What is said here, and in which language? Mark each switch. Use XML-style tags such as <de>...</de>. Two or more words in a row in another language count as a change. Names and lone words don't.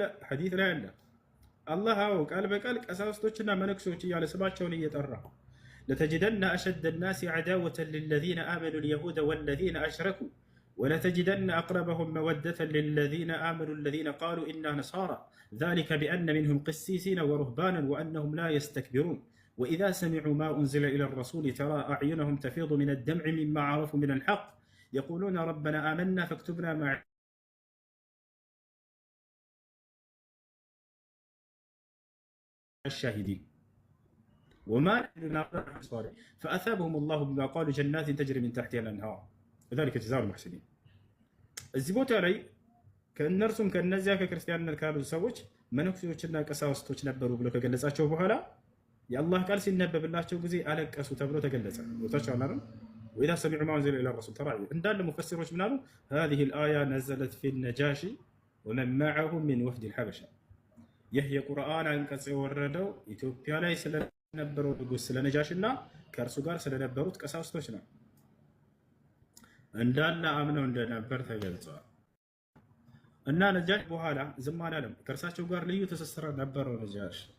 <am>ሐዲስ ላይ አለ። አላህ ቃል በቃል ቀሳውስቶችና መነኩሴዎች እያለ ስማቸውን እየጠራ</am> <ar>لتجدن أشد الناس عداوة للذين آمنوا اليهود والذين أشركوا ولتجدن أقربهم مودة للذين آمنوا الذين قالوا إنا نصارى ذلك بأن منهم قسيسين ورهبانا وأنهم لا يستكبرون وإذا سمعوا ما أنزل إلى الرسول ترى أعينهم تفيض من الدمع مما عرفوا من الحق يقولون ربنا آمنا فاكتبنا مع الشاهدين وما فأثابهم الله بما قالوا جنات تجري من تحتها الأنهار وذلك جزاء المحسنين. الزبوت علي</ar> <am>ከእነርሱም ከነዚያ ከክርስቲያንነት ካሉ ሰዎች መነኩሴዎችና ቀሳውስቶች ነበሩ ብሎ ከገለጻቸው በኋላ የአላህ ቃል ሲነበብላቸው ጊዜ አለቀሱ ተብሎ ተገለጸ። ወታቸው አላለም</am> <ar>وإذا سمعوا ما أنزل إلى الرسول ترى</ar> <am>እንዳለ ሙፈሲሮች ምናሉ</am> <ar>هذه الآية نزلت في النجاشي ومن معه من وفد الحبشة።</ar> <am>ይህ የቁርአን አንቀጽ የወረደው ኢትዮጵያ ላይ ስለነበረው ንጉስ ስለነጃሽና ከእርሱ ጋር ስለነበሩት ቀሳውስቶች ነው። እንዳለ አምነው እንደነበር ተገልጿል። እና ነጃሽ በኋላ ዝም አላለም። ከእርሳቸው ጋር ልዩ ትስስር ነበረው። ነጃሽ</am>